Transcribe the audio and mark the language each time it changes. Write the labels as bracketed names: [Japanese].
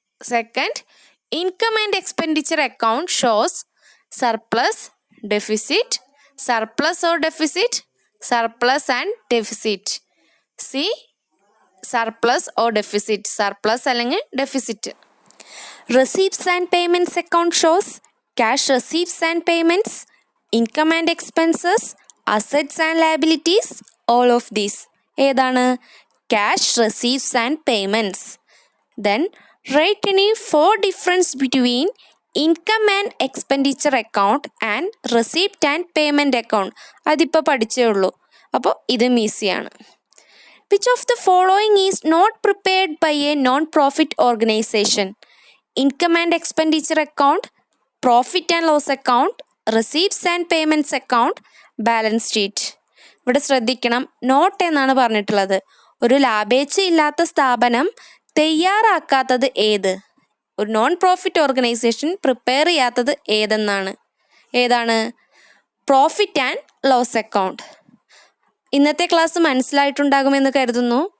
[English] Second, income and expenditure account shows surplus, deficit, surplus or deficit, surplus and deficit. C, surplus or deficit. Surplus അല്ലെങ്കിൽ deficit. Receipts and payments account shows cash receipts and payments, income and expenses, assets and liabilities, all of these. [Malayalam] ഏതാണ്? [English] cash receipts and payments. Then write any 4 difference between income and expenditure account and receipt and payment account. [Malayalam] അതിപ്പോൾ പഠിച്ചേ ഉള്ളൂ. അപ്പോൾ ഇതും ഈസിയാണ്. [English] Which of the following is not prepared by a non-profit organization? Income and expenditure account, profit and loss account, receipts and payments account, balance sheet. [Malayalam] ഇവിടെ ശ്രദ്ധിക്കണം, not എന്നാണ് പറഞ്ഞിട്ടുള്ളത്. ഒരു ലാഭേച്ഛ ഇല്ലാത്ത സ്ഥാപനം തയ്യാറാക്കാത്തത് ഏത്? ഒരു നോൺ പ്രോഫിറ്റ് ഓർഗനൈസേഷൻ പ്രിപ്പയർ ചെയ്യാത്തത് ഏതാണ്? Profit and loss account. ഇന്നത്തെ ക്ലാസ് മനസ്സിലായിട്ടുണ്ടാകുമെന്ന് കരുതുന്നു.